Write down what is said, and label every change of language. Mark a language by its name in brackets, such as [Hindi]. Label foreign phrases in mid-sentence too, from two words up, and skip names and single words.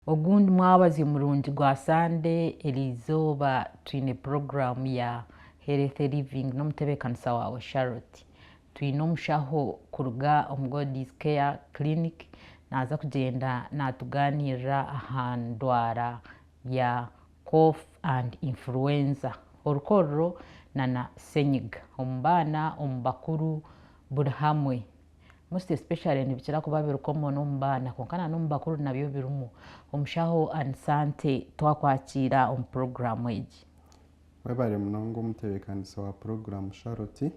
[Nyankole] Ogundi mwabazi murungi gwa Sunday eliizooba twine program ya Health Living n'omutebeekanisa wawe Charlotte. Twine omushaho kuruga omu God's Care Clinic naaza kugyenda naatuganirira aha ndwara ya [English] cough and influenza, [Nyankole] orukorro na senyiga omu baana omu bakuru buri hamwe. [English] Most especially [Nyankole] nibikira kuba biri common omu baana kwonka n'omu bakuru nabyo birimu. Omushaho Ansante twakwakira omu program egi. Webale munonga omutebeekanisa wa program Charlotte.